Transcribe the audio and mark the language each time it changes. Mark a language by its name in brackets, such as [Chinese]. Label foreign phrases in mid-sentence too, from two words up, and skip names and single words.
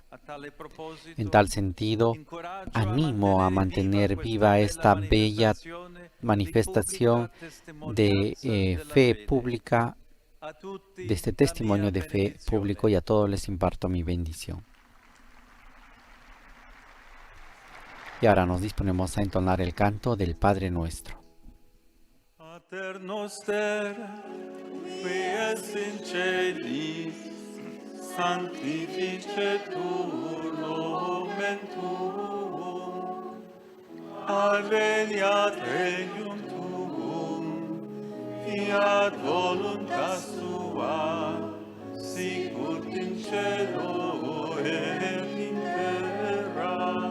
[Spanish] En tal sentido, animo a mantener viva esta bella manifestación de fe pública, de este testimonio de fe público, y a todos les imparto mi bendición. Y ahora nos disponemos a entonar el canto del Padre Nuestro. [Latin] Pater noster, qui es in celis, sanctificetur nomen tuum, adveniat regnum tuum, fiat voluntas tua, sicut in cielo et in terra.